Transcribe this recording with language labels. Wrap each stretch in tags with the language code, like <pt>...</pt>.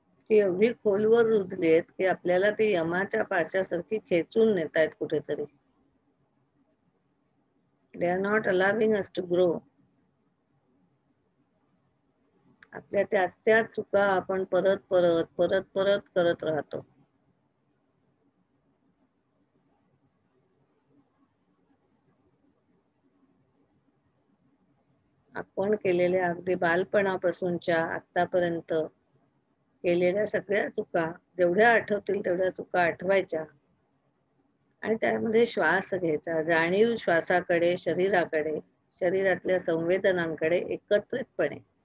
<mr>ती एवढी खोलवर रुजली आहेत की आपल्याला ती यमाच्या पाशासारखी खेचून नेत आहेत कुठेतरी.</mr> <en>They are not allowing us to grow.</en> <mr>आपल्या त्या चुका आपण परत करत राहतो. आपण केलेल्या अगदी बालपणापासूनच्या आतापर्यंत केलेल्या सगळ्या चुका, जेवढ्या आठवतील तेवढ्या चुका आठवायच्या आणि त्यामध्ये श्वास घ्यायचा, जाणीव श्वासाकडे, शरीराकडे, शरीरातल्या संवेदनांकडे एकत्रितपणे.</mr>